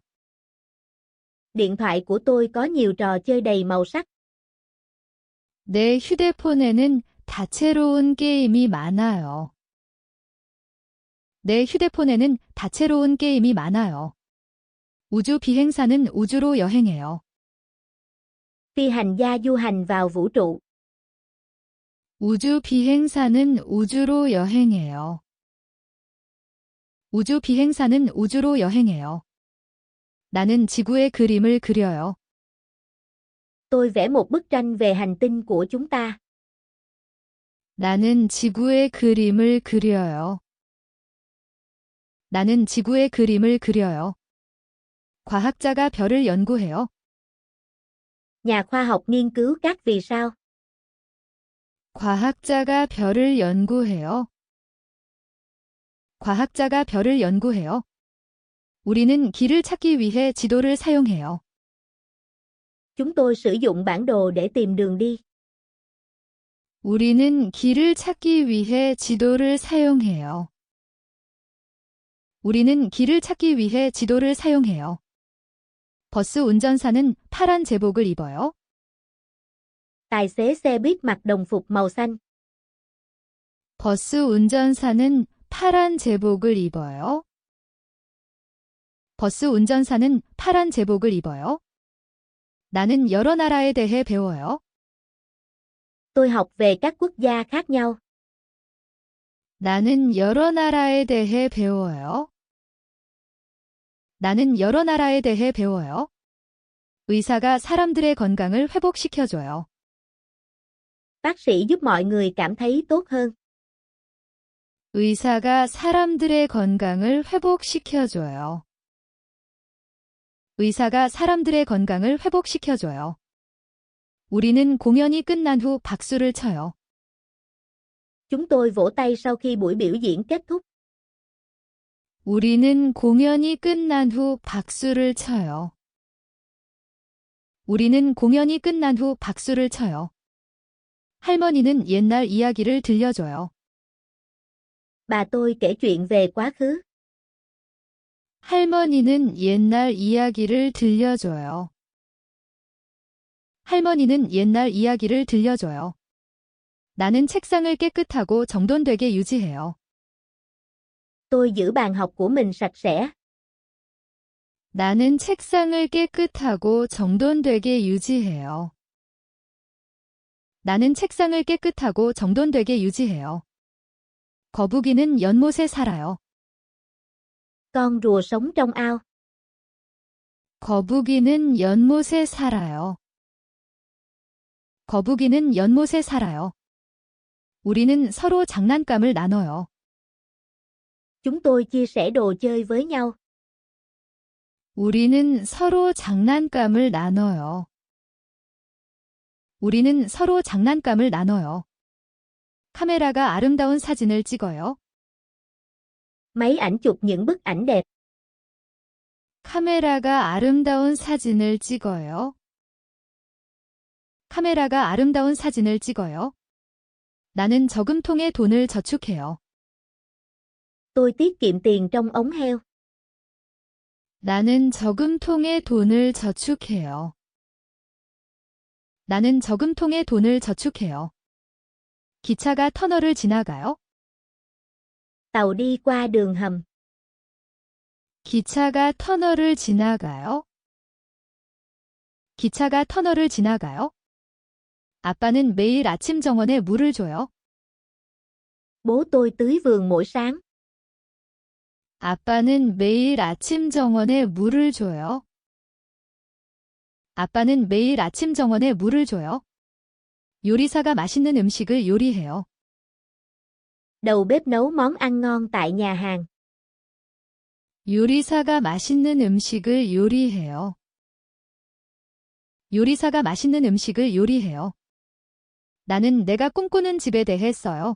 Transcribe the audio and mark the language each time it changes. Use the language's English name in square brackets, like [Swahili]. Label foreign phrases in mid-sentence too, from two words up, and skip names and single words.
[Vietnamese] Điện thoại của tôi có nhiều trò chơi đầy màu sắc. [Korean] 내 휴대폰에는 다채로운 게임이 많아요. 내 휴대폰에는 다채로운 게임이 많아요. 우주 비행사는 우주로 여행해요. [Vietnamese] Phi hành gia du hành vào vũ trụ. [Korean] 우주 비행사는 우주로 여행해요. 우주 비행사는 우주로 여행해요. 나는 지구의 그림을 그려요. [Vietnamese] Tôi vẽ một bức tranh về hành tinh của chúng ta. [Korean] 나는 지구의 그림을 그려요. 나는 지구의 그림을 그려요. 과학자가 별을 연구해요. [Vietnamese] Nhà khoa học nghiên cứu các vì sao. [Korean] 과학자가 별을 연구해요. 과학자가 별을 연구해요. 우리는 길을 찾기 위해 지도를 사용해요. [Vietnamese] Chúng tôi sử dụng bản đồ để tìm đường đi. [Korean] 우리는 길을 찾기 위해 지도를 사용해요. 우리는 길을 찾기 위해 지도를 사용해요. 버스 운전사는 파란 제복을 입어요. [Vietnamese] Tài xế xe buýt mặc đồng phục màu xanh. [Korean] 버스 운전사는 파란 제복을 입어요. 버스 운전사는 파란 제복을 입어요. 나는 여러 나라에 대해 배워요. [Vietnamese] Tôi học về các quốc gia khác nhau. [Korean] 나는 여러 나라에 대해 배워요. 나는 여러 나라에 대해 배워요. 의사가 사람들의 건강을 회복시켜줘요. [Vietnamese] Bác sĩ giúp mọi người cảm thấy tốt hơn. [Korean] 의사가 사람들의 건강을 회복시켜줘요. 의사가 사람들의 건강을 회복시켜줘요. 우리는 공연이 끝난 후 박수를 쳐요. [Vietnamese] Chúng tôi vỗ tay sau khi buổi biểu diễn kết thúc. [Korean] 우리는 공연이 끝난 후 박수를 쳐요. 우리는 공연이 끝난 후 박수를 쳐요. 할머니는 옛날 이야기를 들려줘요. [Vietnamese] Bà tôi kể chuyện về quá khứ. [Korean] 할머니는 옛날 이야기를 들려줘요. 할머니는 옛날 이야기를 들려줘요. 나는 책상을 깨끗하고 정돈되게 유지해요. [Vietnamese] Tôi giữ bàn học của mình sạch sẽ. [Korean] 나는 책상을 깨끗하고 정돈되게 유지해요. 나는 책상을 깨끗하고 정돈되게 유지해요. 거북이는 연못에 살아요. [Vietnamese] Con rùa sống trong ao. [Korean] 거북이는 연못에 살아요. 거북이는 연못에 살아요. 우리는 서로 장난감을 나눠요. [Vietnamese] Chúng tôi chia sẻ đồ chơi với nhau. [Korean] 우리는 서로 장난감을 나눠요. 우리는 서로 장난감을 나눠요. 카메라가 아름다운 사진을 찍어요. [Vietnamese] Máy ảnh chụp những bức ảnh đẹp. [Korean] 카메라가 아름다운 사진을 찍어요. 카메라가 아름다운 사진을 찍어요. 나는 저금통에 돈을 저축해요. [Vietnamese] Tôi tiết kiệm tiền trong ống heo. [Korean] 나는 저금통에 돈을 저축해요. 나는 저금통에 돈을 저축해요. 기차가 터널을 지나가요. [Vietnamese] Tàu đi qua đường hầm. [Korean] 기차가 터널을 지나가요. 기차가 터널을 지나가요. 아빠는 매일 아침 정원에 물을 줘요. [Vietnamese] Bố tôi tưới vườn mỗi sáng. [Korean] 아빠는 매일 아침 정원에 물을 줘요. 아빠는 매일 아침 정원에 물을 줘요. 요리사가 맛있는 음식을 요리해요. [Vietnamese] Đầu bếp nấu món ăn ngon tại nhà hàng. [Korean] 요리사가 맛있는 음식을 요리해요. 요리사가 맛있는 음식을 요리해요. 나는 내가 꿈꾸는 집에 대해 써요.